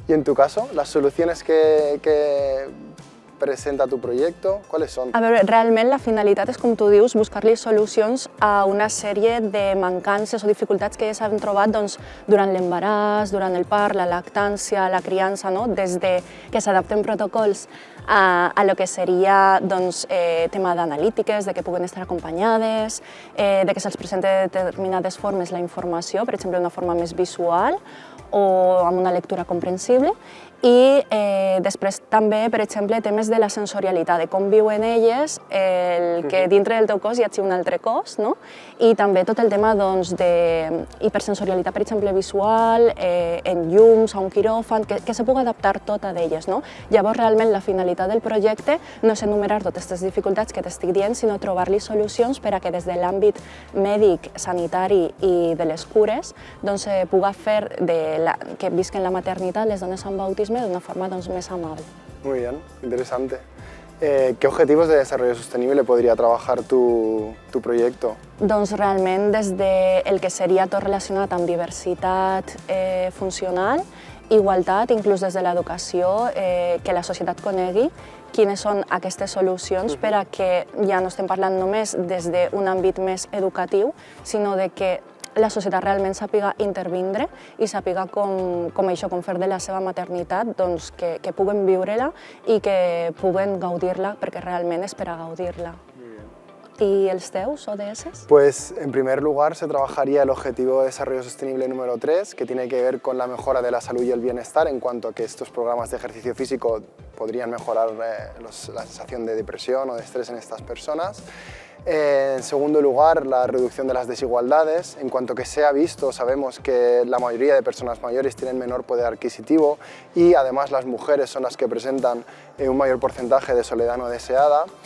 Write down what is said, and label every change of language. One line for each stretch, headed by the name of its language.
Spanish: ¿Y en tu caso, las soluciones que presenta tu projecte,
Catalan: quales són? A veure, realment la finalitat és, com tu dius, buscar-li solucions a una sèrie de mancances o dificultats que ja s'han trobat durant l'embaràs, durant el part, la lactància, la criança, des de que s'adapten protocols a lo que seria tema d'analítiques, de que puguen estar acompanyades, de que se'ls presenta de determinades formes la informació, per exemple, d'una forma més visual o amb una lectura comprensible, i després també, per exemple, temes de la sensorialitat, de com viuen elles, que dintre del teu cos hi hagi un altre cos, i també tot el tema d'hipersensorialitat, per exemple, visual, en llums, a un quiròfan, que se pugui adaptar tot a d'elles. Llavors, realment, la finalitat del projecte no és enumerar totes aquestes dificultats que t'estic dient, sinó trobar-li solucions per a que des de l'àmbit mèdic, sanitari i de les cures se pugui fer que visquen la maternitat, les dones amb autisme, de una forma
Spanish: más amable. Muy bien, interesante. ¿Qué objetivos de desarrollo sostenible podría trabajar tu proyecto?
Catalan: Doncs realment des del que seria tot relacionat amb diversitat funcional, igualtat, inclús des de l'educació, que la societat conegui quines són aquestes solucions per a que ja no estem parlant només des d'un àmbit més educatiu, sinó de que la societat realment sàpiga intervindre i sàpiga com fer de la seva maternitat, que puguen viure-la i que puguen gaudir-la, perquè realment és per a gaudir-la. ¿Y els teus ODS?
Spanish: Pues en primer lugar se trabajaría el Objetivo de Desarrollo Sostenible número 3, que tiene que ver con la mejora de la salud y el bienestar, en cuanto a que estos programas de ejercicio físico podrían mejorar la sensación de depresión o de estrés en estas personas. En segundo lugar, la reducción de las desigualdades, en cuanto que se ha visto, sabemos que la mayoría de personas mayores tienen menor poder adquisitivo y además las mujeres son las que presentan un mayor porcentaje de soledad no deseada.